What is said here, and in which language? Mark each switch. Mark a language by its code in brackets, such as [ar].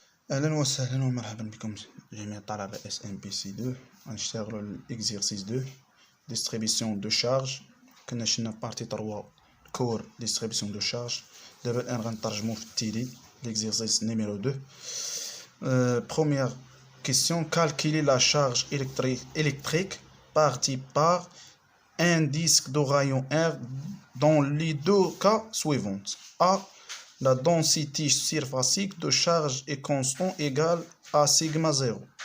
[ar] أهلا وسهلا ومرحبا بكم جميع طلبة SNPC2. غنشتغلو [fr] l'exercice 2 distribution de charge. [ar] كنا شفنا بارتي 3 كور [fr] distribution de charge. [ar] دابا الآن غنترجمو في التيلي [fr] l'exercice numéro 2. Première question, calculer la charge électrique partie par un disque de rayon R dans les deux cas suivants. A. La densité surfacique de charge est constante égale à sigma 0.